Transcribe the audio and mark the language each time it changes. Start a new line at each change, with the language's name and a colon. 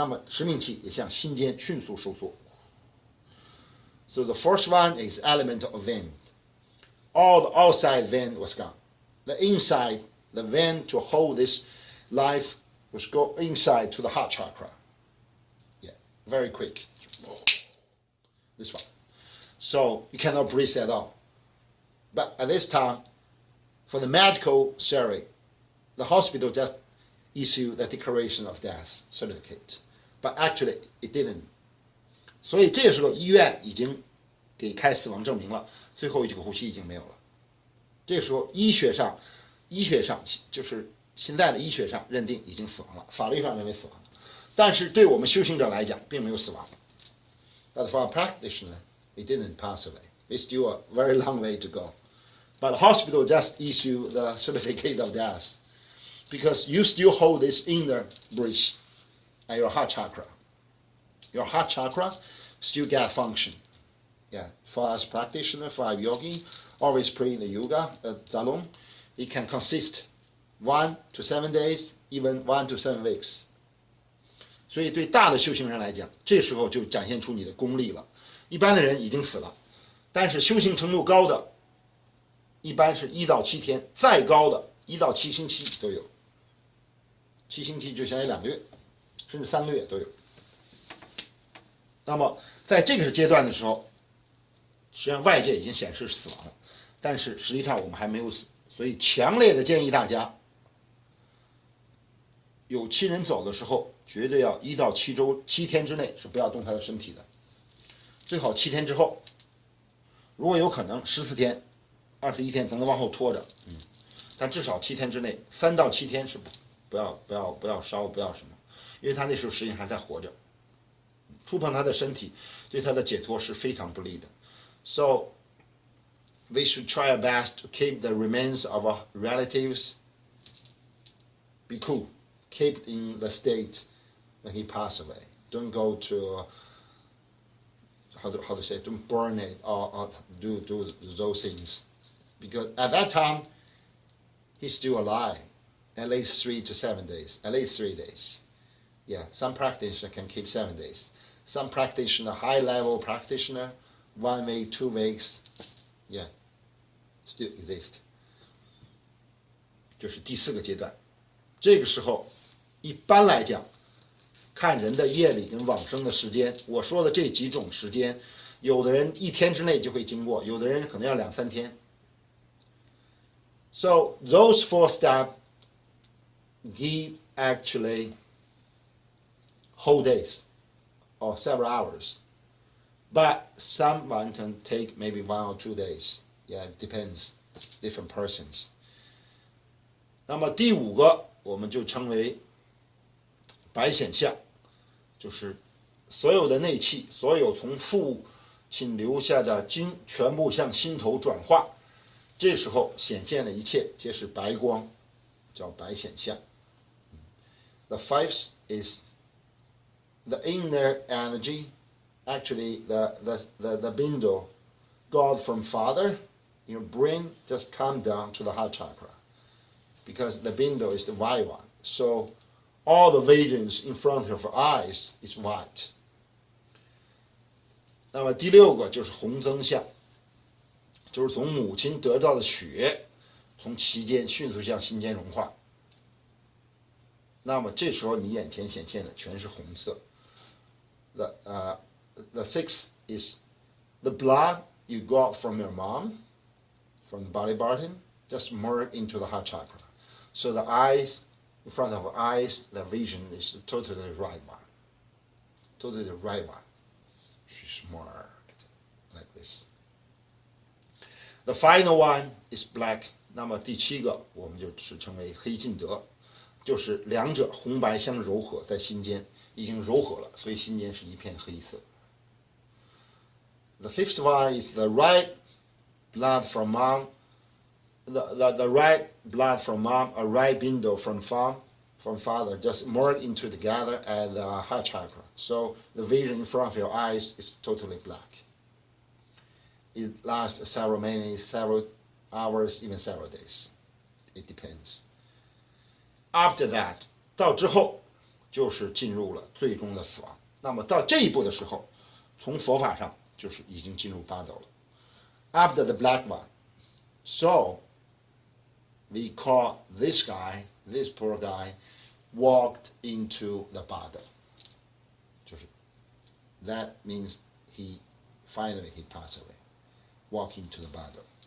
Chinese: 那么持命气也向心间迅速收缩。
English: So the first one is element of wind. All the outside wind was gone. The inside, the wind to hold this life was go inside to the heart chakra. Yeah, very quick. This one. So you cannot breathe at all. But at this time, for the medical theory, the hospital just issued the declaration of death certificate, but actually it didn't.
Chinese: 所以这时候医院已经给开死亡证明了，最后一个呼吸已经没有了。这时候医学上就是现在的医学上认定已经死亡了，法律上认为死亡了，但是对我们修行者来讲并没有死亡。
English: But for a practitioner, it didn't pass away. It's still a very long way to go. But the hospital just issue the certificate of death because you still hold this inner breath at your heart chakra. Your heart chakra still get function. Yeah, for us practitioner, for our yogi, always pray in the yoga, Zalong, it can consist 1 to 7 days, even 1 to 7 weeks.
Chinese: 所以对大的修行人来讲，这时候就展现出你的功力了。一般的人已经死了，但是修行程度高的，一般是1到7天，再高的1到7星期都有。 7星期就相当于2个月，甚至3个月都有。那么在这个阶段的时候，实际上外界已经显示死亡了，但是实际上我们还没有死，所以强烈的建议大家，有亲人走的时候，绝对要1到7天之内是不要动他的身体的，最好7天之后，如果有可能14天、21天才能往后拖着，但至少7天之内，3到7天是不要烧，不要什么，因为他那时候实际上还在活着，触碰他的身体对他的解脱是非常不利的。
English: So we should try our best to keep the remains of our relatives be cool, keep in the state when he passed away. Don't go to how to say, don't burn it or do those things, because at that time he's still alive, at least 3 to 7 days, at least 3 days. Yeah, some practitioner can keep 7 days. Some practitioner, high level practitioner, 1 week, 2 weeks, yeah, still exist.
Chinese: 这是第4个阶段。这个时候，一般来讲，看人的业力跟往生的时间。我说的这几种时间，有的人1天之内就会经过，有的人可能要2、3天。
English: So those 4 steps give actually whole days or several hours. But someone can take maybe 1 or 2 days. Yeah, it depends, different persons.
Chinese: 那么第5个我们就称为白显相，就是所有的内气，所有从父亲留下的精全部向心头转化，这时候显现的一切皆是白光，叫白显相。
English: The 5th is the inner energy, actually the bindle, God from Father, your brain just come down to the heart chakra, because the bindle is the white one. So all the visions in front of our eyes is white.
Chinese: 那么第6个就是红增相，就是从母亲得到的血，从脐间迅速向心间融化。那么这时候你眼前显现的全是红色。
English: The 6th is the blood you got from your mom, from the belly button, just merge into the heart chakra. So the eyes, in front of our eyes, the vision is totally the right one. Totally the right one. She's marked like this. The final one is black.
Chinese: 那么第7个我们就称为黑尽德，就是两者红白相柔合，在心间已经柔合了，所以心间是一片黑色。
English: The 5th one is the right blood from mom, the right blood from mom, a right bindle from father, just merge into together at the heart chakra. So the vision in front of your eyes is totally black. It lasts several minutes, several hours, even several days. It depends. After that,
Chinese: 到之后就是进入了最终的死亡。那么到这一步的时候，从佛法上就是已经进入八斗了。
English: After the black one, so we call this guy, this poor guy, walked into the Bardo.
Chinese: 就是
English: that means he finally passed away, walked into the Bardo.